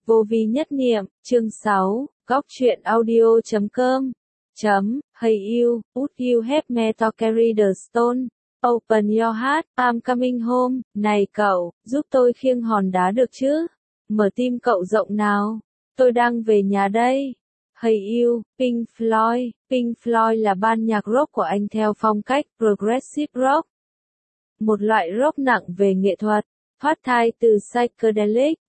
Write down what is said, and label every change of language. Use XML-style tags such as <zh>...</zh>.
<vi>Vô vi nhất niệm, chương 6, góc truyện audio.com.</vi> <en>Chấm, hey you, would you help me to carry the stone? Open your heart, I'm coming home.</en> <vi>Này cậu, giúp tôi khiêng hòn đá được chứ? Mở tim cậu rộng nào. Tôi đang về nhà đây. Hey you, Pink Floyd. Pink Floyd là ban nhạc rock của Anh theo phong cách progressive rock. Một loại rock nặng về nghệ thuật, thoát thai từ psychedelic.</vi>